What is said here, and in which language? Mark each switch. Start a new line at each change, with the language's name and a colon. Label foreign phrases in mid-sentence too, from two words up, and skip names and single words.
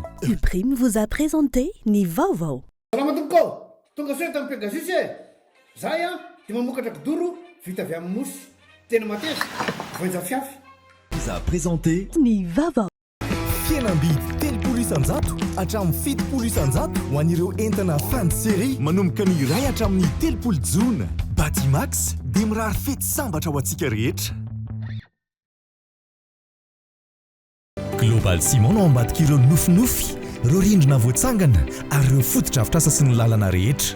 French: Uprime vous a présenté
Malagasy: ni vaovao. Salama tompoko. Tonga soa tamin'ny Pegasus e. Zahay dia mamokatra kidoro vita avy amin'ny mosy. Tena mateza. Voanja fiafy.
French: Vous a présenté
Malagasy: ni vaovao. Fihenam-bidy 3 isanjato hatramin'ny 7 isanjato ho an'ireo entana
French: fin de série
Malagasy: manomboka ny iray hatramin'ny 3 jona. Batimax dia mirary fety sambatra ho antsika rehetra. Global Ciment no ambadika ireo nofinofy, ireo rindrina voatsangana ary ireo fotodrafitrasa sy ny lalana rehetra.